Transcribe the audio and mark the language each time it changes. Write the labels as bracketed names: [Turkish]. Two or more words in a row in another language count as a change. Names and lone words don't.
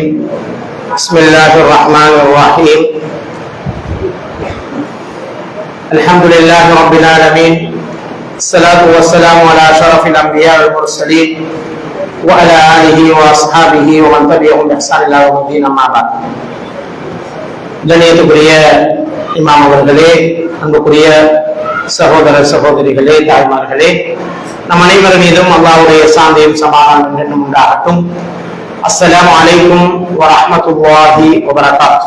[Arabic] بسم الله الرحمن الرحيم. الحمد لله رب العالمين. الصلاة والسلام على أشرف الأنبياء والمرسلين وعلى آله وأصحابه ومن تبعهم بإحسان إلى يوم الدين. أما بعد. [Tamil] கண்ணியத்துக்குரிய இமாம் அவர்களே, அன்புக்குரிய சகோதர சகோதரிகளே, தாய்மார்களே, நம் அனைவர் மீதும் அல்லாஹ்வுடைய சாந்தியும் சமாதானம் என்றும் உண்டாகட்டும். [Arabic] السلام عليكم ورحمة الله وبركاته.